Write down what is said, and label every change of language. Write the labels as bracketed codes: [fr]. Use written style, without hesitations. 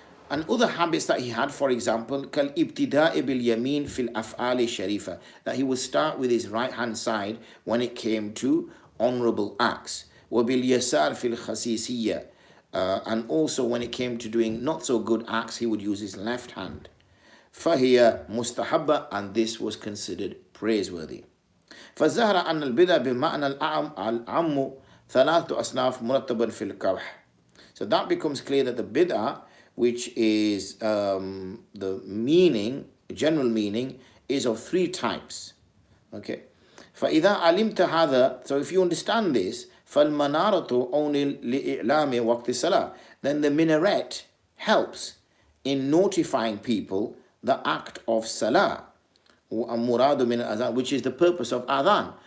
[en] And other habits that he had, for example, [ar] kal ibtida'i bil yamin fil af'ali sharifa, [en] that he would start with his right hand side when it came to honorable acts. [ar] Wa bil yasar fil khasisiyya, [en] and also when it came to doing not so good acts, he would use his left hand. [ar] Fahiya mustahabba, [en] and this was considered praiseworthy. [ar] فظهر أن البدع بمعنى العام ثلاث أصناف مرتبا في القبح. [en] So that becomes clear that the bid'ah, which is the meaning, general meaning, is of three types. Okay. [ar] فإذا علمت هذا, [en] so if you understand this, [ar] فالمنارة أون لإعلام وقت الصلاة, [en] then the minaret helps in notifying people the act of salah, which is the purpose of adhan.